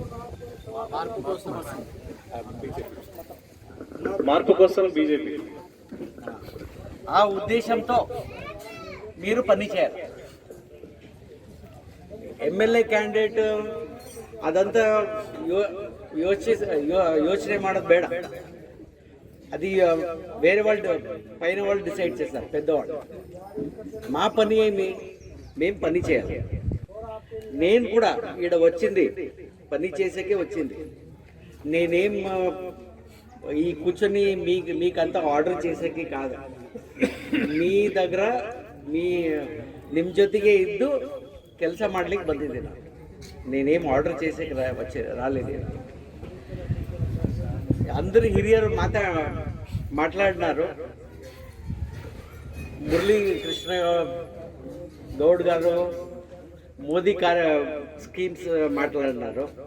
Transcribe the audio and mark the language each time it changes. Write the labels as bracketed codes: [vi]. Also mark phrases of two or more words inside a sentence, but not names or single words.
[te] మార్పు కోసం బీజేపీ. ఆ ఉద్దేశంతో మీరు పనిచేయాలి. [en] MLA candidate [te] అదంతా [kn] ಯೋಚನೆ ಮಾಡೋದು ಬೇಡ. [te] అది వేరే వాళ్ళు పైన వాళ్ళు డిసైడ్ చేస్తారు, పెద్దవాళ్ళు. మా పని ఏమి? మేము పని చేయాలి. నేను కూడా ఈడ వచ్చింది పని చేసేకే వచ్చింది. నేనేం ఈ కూర్చొని మీకంతా ఆర్డర్ చేసేకి కాదు. మీ దగ్గర [kn] ನಿಮ್ಮ ಜೊತೆಗೆ ಇದ್ದು ಕೆಲಸ ಮಾಡ್ಲಿಕ್ಕೆ ಬಂದಿದ್ದೆ ನಾನು. [te] నేనేం ఆర్డర్ చేసేకి రాలేదు. అందరు ಹಿರಿಯರು మాట్లాడినారు. మురళీకృష్ణ గౌడ్ గారు మోదీ స్కీమ్స్ మాట్లాడినారు.